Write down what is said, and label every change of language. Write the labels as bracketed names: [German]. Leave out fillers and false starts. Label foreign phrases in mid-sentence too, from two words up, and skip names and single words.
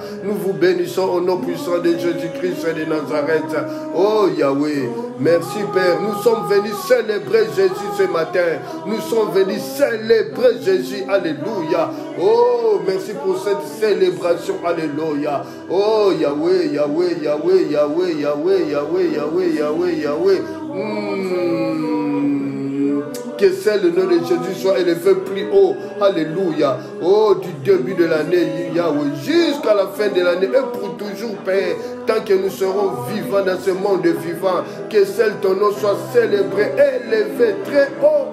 [French] Nous vous bénissons au nom puissant de Jésus-Christ de Nazareth. Oh Yahweh, merci Père. Nous sommes venus célébrer Jésus ce matin. Nous sommes venus célébrer Jésus. Alléluia. Oh, merci pour cette célébration. Alléluia. Oh Yahweh, Yahweh, Yahweh, Yahweh, Yahweh, Yahweh, Yahweh, Yahweh, Yahweh. Que c'est le nom de Jésus soit élevé plus haut. Alléluia. Oh, du début de l'année, Yahweh, jusqu'à la fin de l'année et pour toujours, Père, tant que nous serons vivants dans ce monde vivant, que seul ton nom soit célébré, élevé très haut.